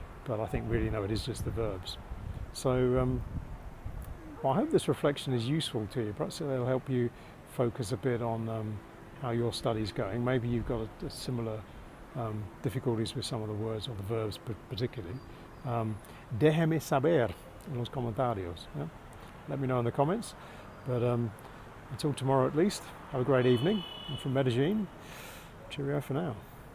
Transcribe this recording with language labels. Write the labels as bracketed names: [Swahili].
[English] But I think really, no, it is just the verbs. So well, I hope this reflection is useful to you. Perhaps it'll help you focus a bit on how your study's going. Maybe you've got a similar difficulties with some of the words or the verbs particularly. [Spanish] Déjeme saber en los comentarios. [English] Yeah? Let me know in the comments. But until tomorrow at least, have a great evening. And from Medellin, cheerio for now.